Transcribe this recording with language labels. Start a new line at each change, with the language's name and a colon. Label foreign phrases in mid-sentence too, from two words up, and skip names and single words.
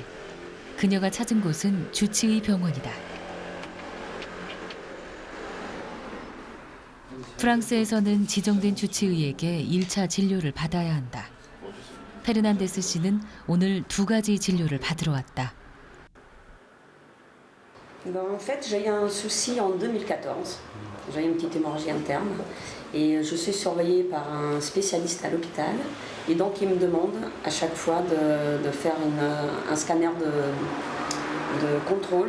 Korean: 그녀가 찾은 곳은 주치의 병원이다. 프랑스에서는 지정된 주치의에게 1차 진료를 받아야 한다. 페르난데스 씨는 오늘 2가지 진료를 받으러 왔다.
French: En fait, j'ai eu un souci en 2014. J'ai eu une petite hémorragie interne et je suis surveillée par un spécialiste à l'hôpital. Et donc, il me demande à chaque fois de faire un scanner de contrôle.